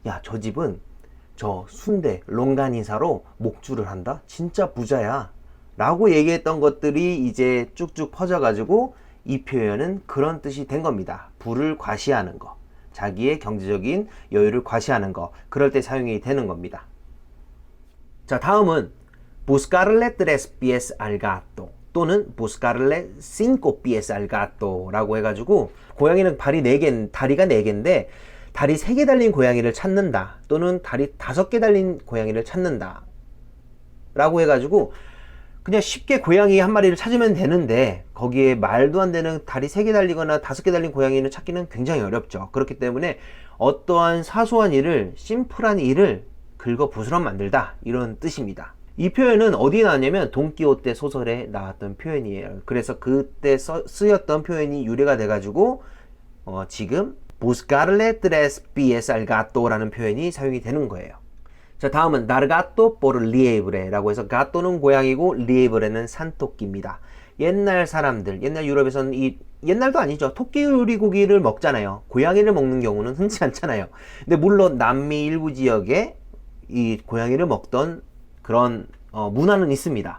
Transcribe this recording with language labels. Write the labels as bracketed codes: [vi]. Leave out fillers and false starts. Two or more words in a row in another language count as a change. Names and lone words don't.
[ko] 야, 저 집은 저 순대 롱가니사로 목줄을 한다? 진짜 부자야 라고 얘기했던 것들이 이제 쭉쭉 퍼져가지고 이 표현은 그런 뜻이 된 겁니다. 부를 과시하는 거, 자기의 경제적인 여유를 과시하는 거, 그럴 때 사용이 되는 겁니다. 자, 다음은 [es] buscarle 3 pies al gato [ko] 또는 [es] buscarle 5 pies al gato [ko] 라고 해가지고 고양이는 다리가 4개인데 다리 3개 달린 고양이를 찾는다 또는 다리 5개 달린 고양이를 찾는다 라고 해가지고 그냥 쉽게 고양이 한 마리를 찾으면 되는데 거기에 말도 안 되는 다리 3개 달리거나 5개 달린 고양이를 찾기는 굉장히 어렵죠. 그렇기 때문에 어떠한 사소한 일을, 심플한 일을 긁어 부스럼 만들다 이런 뜻입니다. 이 표현은 어디에 나왔냐면 돈키호테 소설에 나왔던 표현이에요. 그래서 그때 쓰였던 표현이 유래가 돼가지고 지금 [es] buscarle 3 pies al gato [ko] 라는 표현이 사용이 되는 거예요. 자, 다음은 [es] dar gato por liebre [ko] 라고 해서 gatto는 고양이고 liebre는 산토끼입니다. 옛날 사람들, 옛날 유럽에서는 옛날도 아니죠. 토끼 요리고기를 먹잖아요. 고양이를 먹는 경우는 흔치 않잖아요. 근데 물론 남미 일부 지역에 이 고양이를 먹던 그런 문화는 있습니다.